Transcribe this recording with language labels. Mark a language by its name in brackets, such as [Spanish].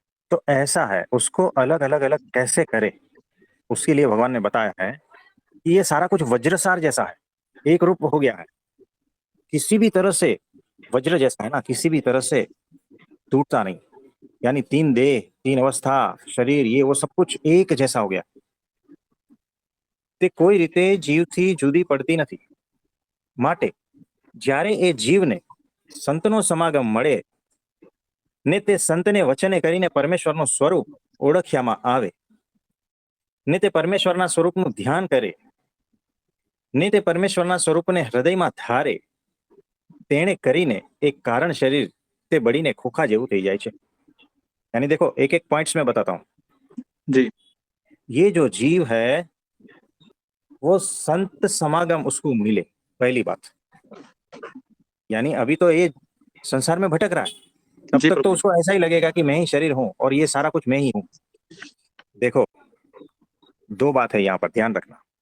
[Hindi] तो ऐसा है, उसको अलग अलग अलग कैसे करे, उसके लिए भगवान ने बताया है कि ये सारा कुछ वज्रसार जैसा है, एक रूप हो गया है। किसी भी तरह से वज्र जैसा है ना, किसी भी तरह से टूटता नहीं। यानी तीन देह तीन अवस्था शरीर ये वो सब कुछ एक जैसा हो गया। [Gujarati] તે કોઈ રીતે જીવથી જુદી પડતી નથી। માટે જ્યારે એ જીવને સંતનો સમાગમ મળે ને તે સંતને વચને કરીને પરમેશ્વરનું સ્વરૂપ ઓળખ્યામાં આવે ને તે પરમેશ્વરના સ્વરૂપનું ધ્યાન કરે ને તે પરમેશ્વરના સ્વરૂપને હૃદયમાં ધારે, તેણે કરીને એક કારણ શરીર તે બળીને ખોખા જેવું થઈ જાય છે। [Hindi] यानी देखो एक एक पॉइंट्स में बताता हूँ। जी ये जो जीव है वो संत समागम उसको मिले, पहली बात। यानी अभी तो ये संसार में भटक रहा है, तब जी तक तो प्रभु उसको ऐसा ही लगेगा कि मैं ही शरीर हूं और ये सारा कुछ मैं ही हूं। देखो दो बात है यहाँ पर ध्यान रखना।